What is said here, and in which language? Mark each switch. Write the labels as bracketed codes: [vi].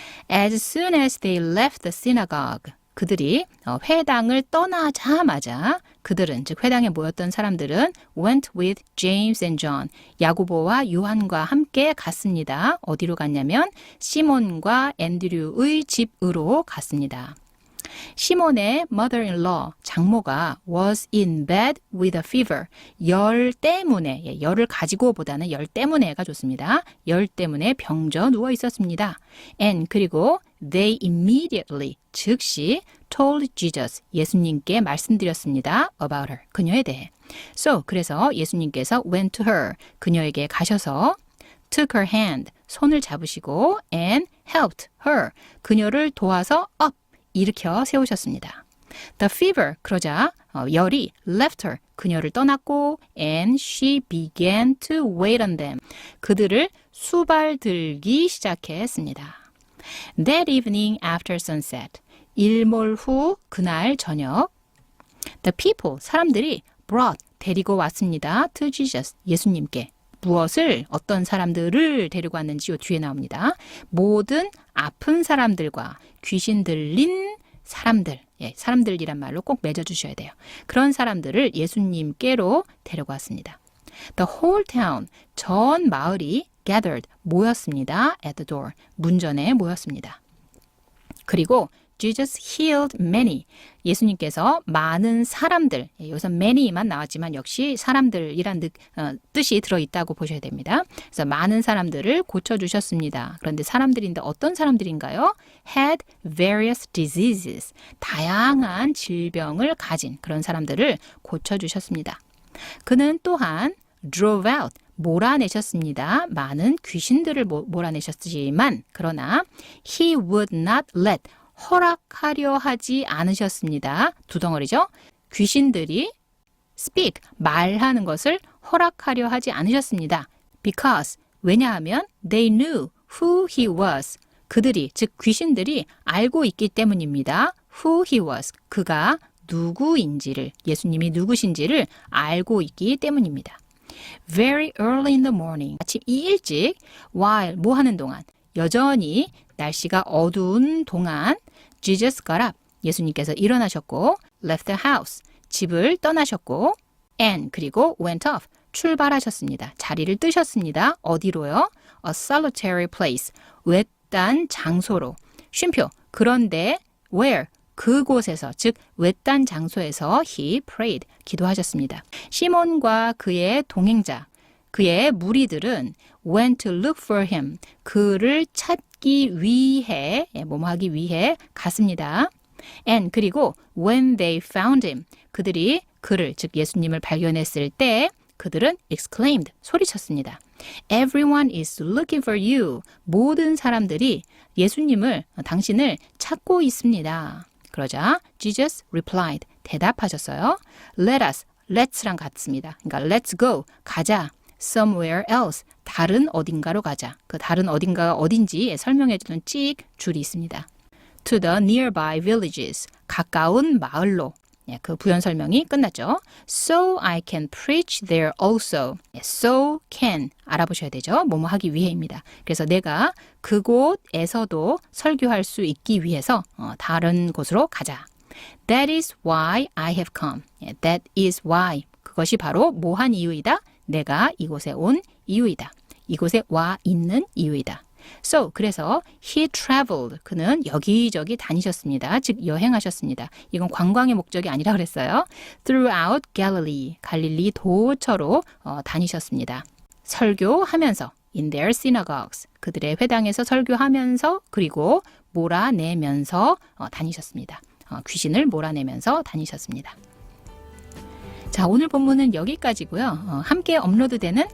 [en] As soon as they left the synagogue, [ko] 그들이 회당을 떠나자마자 그들은, 즉 회당에 모였던 사람들은 [en] went with James and John, [ko] 야고보와 요한과 함께 갔습니다. 어디로 갔냐면 시몬과 앤드류의 집으로 갔습니다. [en] 시몬의 mother-in-law, [ko] 장모가 [en] was in bed with a fever. [ko] 열 때문에, 열을 가지고 보다는 열 때문에가 좋습니다. 열 때문에 병져 누워 있었습니다. [en] And 그리고 they immediately, 즉시 told Jesus, [ko] 예수님께 말씀드렸습니다. [en] about her, [ko] 그녀에 대해. So, 그래서 예수님께서 [en] went to her, [ko] 그녀에게 가셔서 [en] took her hand, [ko] 손을 잡으시고 [en] and helped her, [ko] 그녀를 도와서 up, 일으켜 세우셨습니다. [en] The fever, [ko] 그러자 열이 [en] left her, [ko] 그녀를 떠났고 [en] and she began to wait on them. [ko] 그들을 수발들기 시작했습니다. [en] That evening after sunset, [ko] 일몰 후 그날 저녁, [en] the people, 사람들이 brought, [ko] 데리고 왔습니다. [en] to Jesus, 예수님께. [ko] 무엇을, 어떤 사람들을 데리고 왔는지 요 뒤에 나옵니다. 모든 아픈 사람들과 귀신 들린 사람들, 사람들이란 말로 꼭 맺어주셔야 돼요. 그런 사람들을 예수님께로 데려갔습니다. [en] The whole town, [ko] 전 마을이 [en] gathered, 모였습니다. at the door, [ko] 문전에 모였습니다. 그리고 [en] Jesus healed many, [ko] 예수님께서 많은 사람들, 여기서 many만 나왔지만 역시 사람들이란 뜻이 들어있다고 보셔야 됩니다. 그래서 많은 사람들을 고쳐주셨습니다. 그런데 사람들인데 어떤 사람들인가요? [en] had various diseases, [ko] 다양한 질병을 가진 그런 사람들을 고쳐주셨습니다. 그는 또한 [en] drove out, [ko] 몰아내셨습니다. 많은 귀신들을 몰아내셨지만 그러나 [en] he would not let, [ko] 허락하려 하지 않으셨습니다. 두 덩어리죠. 귀신들이 speak, 말하는 것을 허락하려 하지 않으셨습니다. [en] Because, [ko] 왜냐하면 [en] they knew who he was. [ko] 그들이, 즉 귀신들이 알고 있기 때문입니다. [en] Who he was, [ko] 그가 누구인지를, 예수님이 누구신지를 알고 있기 때문입니다. [en] Very early in the morning, [ko] 아침 일찍, while, 뭐 하는 동안, 여전히 날씨가 어두운 동안 [en] Jesus got up, [ko] 예수님께서 일어나셨고 [en] left the house, [ko] 집을 떠나셨고 and, 그리고 [en] went off, [ko] 출발하셨습니다. 자리를 뜨셨습니다. 어디로요? [en] A solitary place, [ko] 외딴 장소로. 쉼표, 그런데 where, 그곳에서, 즉 외딴 장소에서 [en] he prayed, [ko] 기도하셨습니다. 시몬과 그의 동행자, 그의 무리들은 [en] went to look for him, [ko] 그를 찾기 위해, 뭐하기 위해 갔습니다. And, 그리고 [en] when they found him, [ko] 그들이 그를, 즉 예수님을 발견했을 때 그들은 exclaimed, 소리쳤습니다. [en] Everyone is looking for you, [ko] 모든 사람들이 예수님을, 당신을 찾고 있습니다. 그러자 [en] Jesus replied, [ko] 대답하셨어요. Let us, let's랑 같습니다. 그러니까 let's go, 가자. [en] somewhere else, [ko] 다른 어딘가로 가자. 그 다른 어딘가가 어딘지 설명해주는 찍 줄이 있습니다. [en] to the nearby villages, [ko] 가까운 마을로. 그 부연 설명이 끝났죠. [en] So I can preach there also. [ko] So can, 알아보셔야 되죠. 뭐뭐 하기 위해입니다. 그래서 내가 그곳에서도 설교할 수 있기 위해서 다른 곳으로 가자. [en] That is why I have come. That is why. [ko] 그것이 바로 뭐한 이유이다? 내가 이곳에 온 이유이다. 이곳에 와 있는 이유이다. [en] So, [ko] 그래서 [en] he traveled. [ko] 그는 여기저기 다니셨습니다. 즉 여행하셨습니다. 이건 관광의 목적이 아니라 그랬어요. [en] Throughout Galilee. [ko] 갈릴리 도처로 다니셨습니다. 설교하면서 [en] in their synagogues. [ko] 그들의 회당에서 설교하면서 그리고 몰아내면서 다니셨습니다. 귀신을 몰아내면서 다니셨습니다. 자, 오늘 본문은 여기까지고요. 함께 업로드되는